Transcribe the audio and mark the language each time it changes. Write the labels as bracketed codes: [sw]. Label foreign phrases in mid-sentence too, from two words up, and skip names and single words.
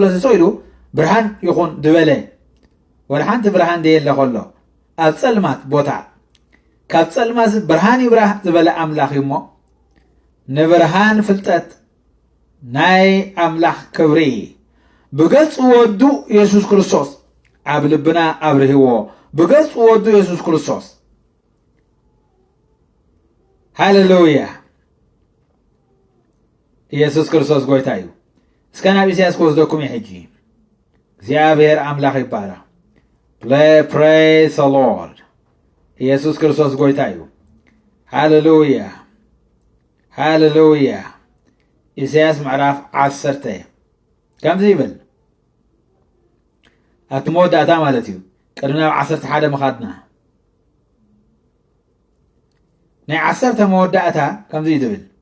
[ti] ሲሶይሉ ብርሃን ይኹን ድበለ ወላ ሓንቲ ብርሃን ደየለ ከሎ ኣብ ጸልማት ቦታ ካብ ጸልማት ብርሃን ይብራህ ዝበለ ኣምላኽ እሞ ንብርሃን ፍልጠት ናይ ኣምላኽ ክብሪ ብገጽ ወዱ ኢየሱስ ክርስቶስ ኣብ ልብና ኣብርህዎ ብገጽ ወዱ ኢየሱስ ክርስቶስ ሃሌሉያ ኢየሱስ ክርስቶስ ጎይታ እዩ እስከ ናብ ኢሳያስ ክወስደኩም እዩ ሕጂ እግዚአብሔር ኣምላኽ ይባረኽ [en] praise the Lord [ti] ኢየሱስ ክርስቶስ ጎይታ እዩ ሃሌሉያ ሃሌሉያ ኢሳያስ ምዕራፍ 10 ከምዚ ይብል ኣብቲ መወዳእታ ማለት እዩ ቅድሚ ናብ 11 ምኻድና ናይ 10 መወዳእታ ከምዚ ይብል